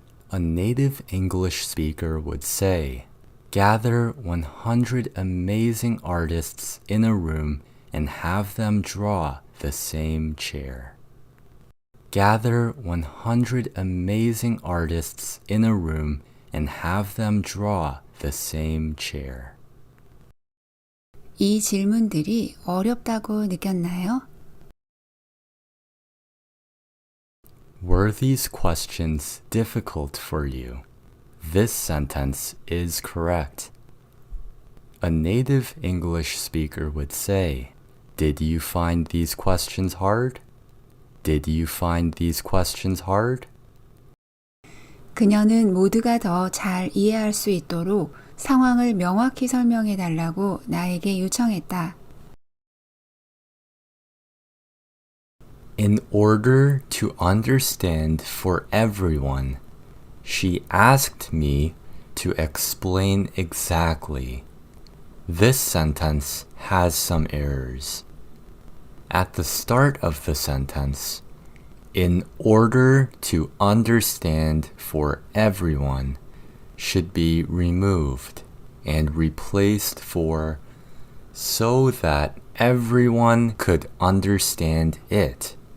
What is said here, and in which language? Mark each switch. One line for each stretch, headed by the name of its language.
English: A native English speaker would say, gather 100 amazing artists in a room and have them draw the same chair. Gather 100 amazing artists in a room and have them draw the same chair.
Korean: 이 질문들이 어렵다고 느꼈나요?
English: Were these questions difficult for you? This sentence is correct. A native English speaker would say, did you find these questions hard? Did you find these questions hard?
Korean: 그녀는 모두가 더 잘 이해할 수 있도록 상황을 명확히 설명해 달라고 나에게 요청했다.
English: In order to understand for everyone, she asked me to explain exactly. This sentence has some errors. At the start of the sentence, in order to understand for everyone should be removed and replaced for so that everyone could understand it.